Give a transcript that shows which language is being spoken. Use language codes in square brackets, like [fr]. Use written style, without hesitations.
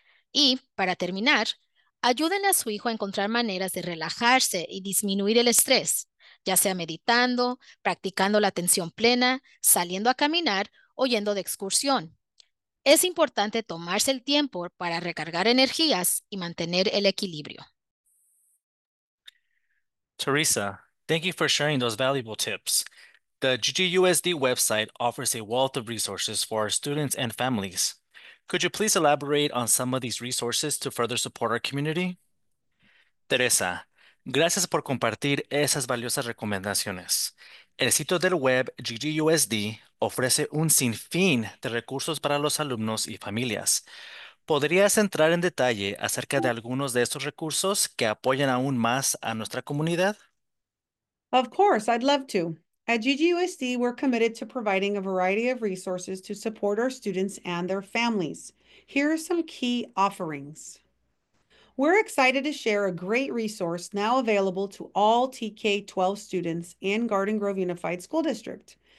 [es] Y, para terminar, ayúdenle a su hijo a encontrar maneras de relajarse y disminuir el estrés, ya sea meditando, practicando la atención plena, saliendo a caminar o yendo de excursión. Es importante tomarse el tiempo para recargar energías y mantener el equilibrio. [en] Teresa, thank you for sharing those valuable tips. The GGUSD website offers a wealth of resources for our students and families. Could you please elaborate on some of these resources to further support our community? [es] Teresa, gracias por compartir esas valiosas recomendaciones. El sitio del web GGUSD ofrece un sinfín de recursos para los alumnos y familias. ¿Podrías entrar en detalle acerca de algunos de estos recursos que apoyan aún más a nuestra comunidad? [en] Of course, I'd love to. At GGUSD, we're committed to providing a variety of resources to support our students and their families. Here are some key offerings. We're excited to share a great resource now available to all TK-12 students in Garden Grove Unified School District.